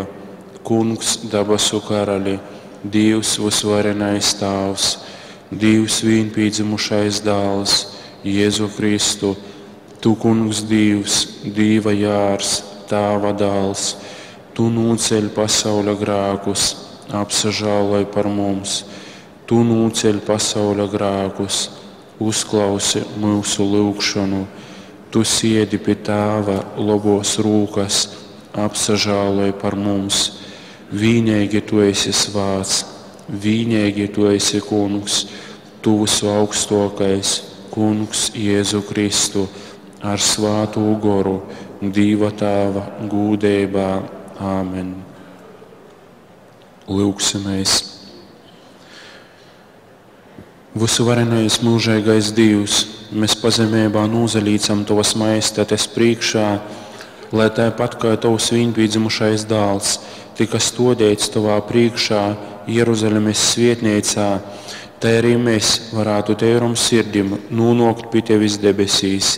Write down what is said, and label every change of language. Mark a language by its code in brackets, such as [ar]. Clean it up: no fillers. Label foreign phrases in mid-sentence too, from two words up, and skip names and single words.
[ltg] Kungs, dabasu karali, Dievs visvarenais Tēvs, Dievs vienpiedzimušais dēls, Jēzu Kristu, Tu, Kungs, Dievs, Dieva jārs, Tēva dēls, Tu nūceļ pasaules grēkus, apsažāloj par mums. Tu nūceļ pasaules grēkus, uzklausi mūsu lūgšanu. Tu siedi pie Tēva labos rūkas, apsažāloj par mums. Vienīgi Tu esi svāts, vienīgi Tu esi Kungs, Tu visu augstākais, Kungs Jēzu Kristu, ar svātu goru, Dieva Tēva gūdībā. Āmen. Lūksimies. Visuvarenais mūžīgais Dievs, mēs pazemībā nūzelīcam Tavas majestātes priekšā, lai tāpat kā Tavs vienpiedzimušais dēls tika stādīts Tavā priekšā Jeruzalemes svētnīcā, tā arī mēs varētu tērum sirdim nonākt pie Tevis debesīs.